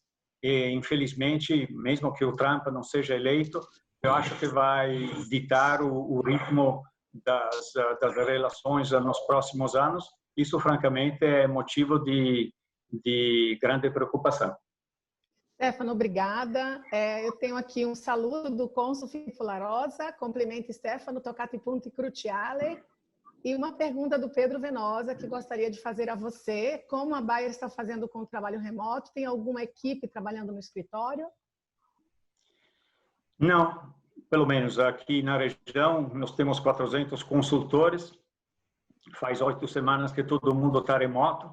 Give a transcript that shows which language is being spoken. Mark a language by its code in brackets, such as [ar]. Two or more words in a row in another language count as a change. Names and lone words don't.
[pt] E, infelizmente, mesmo que o Trump não seja eleito, eu acho que vai ditar o ritmo das relações nos próximos anos. Isso, francamente, é motivo de grande preocupação. Stefano, obrigada. Eu tenho aqui um saludo do cônsul Filippo La Rosa, complemento Stefano, [it] toccati punti cruciali, [pt] e uma pergunta do Pedro Venosa, que gostaria de fazer a você. Como a Bayer está fazendo com o trabalho remoto? Tem alguma equipe trabalhando no escritório? Não, pelo menos aqui na região nós temos 400 consultores, faz 8 semanas que todo mundo está remoto.